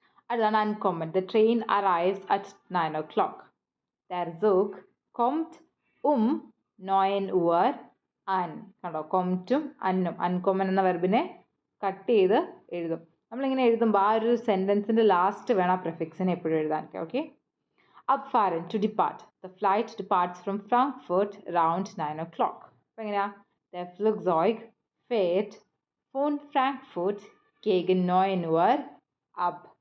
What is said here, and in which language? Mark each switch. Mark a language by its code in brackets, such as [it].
[ml] അടുത്താണ് [en] Uncommon. The train arrives at 9 o'clock. [de] Der Zug kommt 9 Uhr an. [ml] കണ്ടോ, കൊംറ്റും അന്നും uncommon എന്ന വെർബിനെ കട്ട് ചെയ്ത് എഴുതും. നമ്മളിങ്ങനെ എഴുതുമ്പോൾ ആ ഒരു സെൻറ്റൻസിൻ്റെ ലാസ്റ്റ് വേണം ആ പ്രിഫിക്സിനെ എപ്പോഴും എഴുതാൻ. [en] Okay, Abfahren, to depart. The flight departs from Frankfurt around 9 o'clock. [ml] അപ്പോൾ എങ്ങനെയാ, [de] Der Flugzeug fährt von Frankfurt gegen 9 Uhr ab.